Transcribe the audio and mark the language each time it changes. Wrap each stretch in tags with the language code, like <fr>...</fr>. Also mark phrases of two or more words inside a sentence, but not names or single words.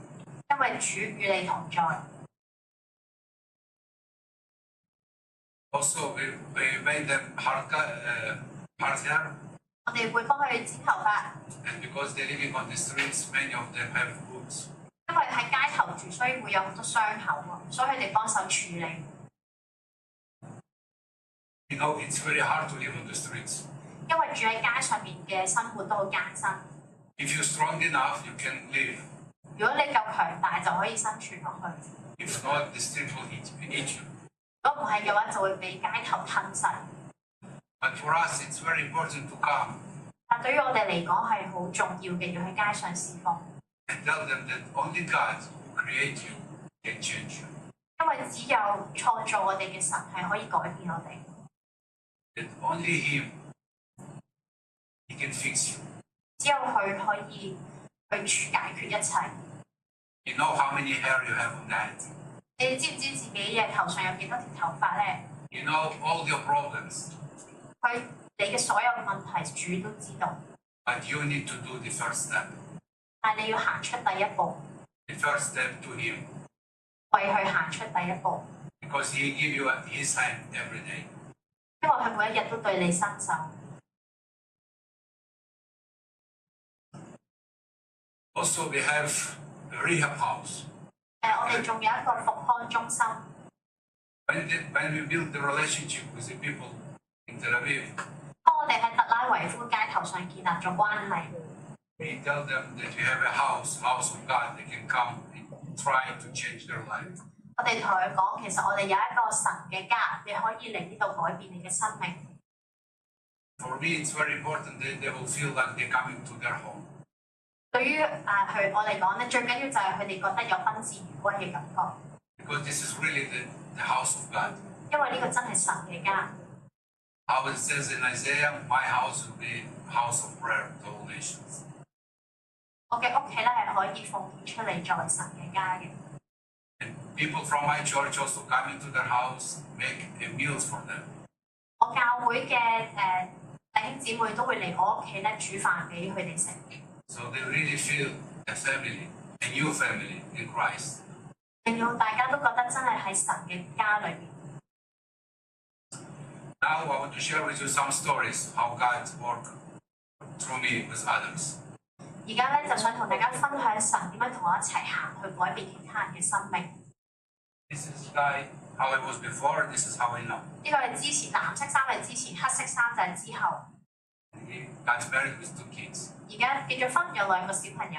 <yue>因為主與你同在。</yue> <en>Also, we made them hard hair,</en> <yue>我哋會幫佢剪頭髮，</yue> <en>and because they're living on the streets, many of them have wounds.</en> <yue>因為喺街頭住，所以會有好多傷口喎，所以佢哋幫手處理。</yue> <en>You know, it's very hard to live on the streets.</en> <yue>因為住喺街上面嘅生活都好艱辛。</yue> <en>If you're strong enough, you can live.</en> <yue>如果你夠強大，就可以生存落去；</yue> <en>If not, the street will eat you.</en> <yue>如果唔係嘅話，就會俾街頭吞噬。</yue> <en>But for us, it's very important to come</en> <yue>但對於我哋嚟講係好重要嘅，要喺街上侍奉，</yue> <en>and tell them that only God who created you can change you.</en> <yue>因為只有創造我哋嘅神係可以改變我哋，</yue> <en>That only Him, He can fix you.</en> <yue>只有佢可以去解決一切。</yue> <en>You know how many hair you have on that?</en> <yue>你哋知唔知自己嘅頭上有幾多條頭髮咧？</yue> <en>You know all your problems,</en> <yue>你嘅所有問題，主都知道，</yue> <en>but you need to do the first step.</en> <yue>但係你要行出第一步，</yue> <en>The first step to Him,</en> <yue>為佢行出第一步，</yue> <en>because He give you His hand every day.</en> <yue>因為佢每一日都對你伸手。</yue> <en>Also, we have a rehab house.</en> <yue>我哋仲有一個復康中心。</yue> <en>When we build the relationship with the people in Tel Aviv,</en> <yue>當我哋喺特拉維夫街頭上建立咗關係，</yue> <en>we tell them that we have a house of God. They can come and try to change their life.</en> <yue>我哋同佢講，其實我哋有一個神嘅家，你可以嚟呢度改變你嘅生命。</yue> <en>For me, it's very important that they will feel like they're coming to their home.</en> <yue>對於佢我嚟講咧，最緊要就係佢哋覺得有賓至如歸嘅感覺，</yue> <en>Because this is really the house of God.</en> <yue>因為呢個真係神嘅家。</yue> <en>How it says in Isaiah, my house will be a house of prayer to all nations.</en> <yue>我嘅屋企咧係可以奉獻出嚟作為神嘅家嘅。</yue> <en>And people from my church also come into their house, make a meals for them.</en> <yue>我教會嘅弟兄姊妹都會嚟我屋企咧煮飯俾佢哋食，</yue> <en>So they really feel a family, a new family in Christ.</en> <yue>令到大家都覺得真係喺神嘅家裏面。</yue> <en>Now I want to share with you some stories how God worked through me with others.</en> <yue>而家咧就想同大家分享神點樣同我一齊行去改變其他人嘅生命。</yue> <en>This is like how I was before, this is how I now.</en> <yue>呢個係之前藍色衫係之前，黑色衫就係之後。</yue> <en>He got married with 2 kids.</en> <yue>而家結咗婚，有2個小朋友。</yue>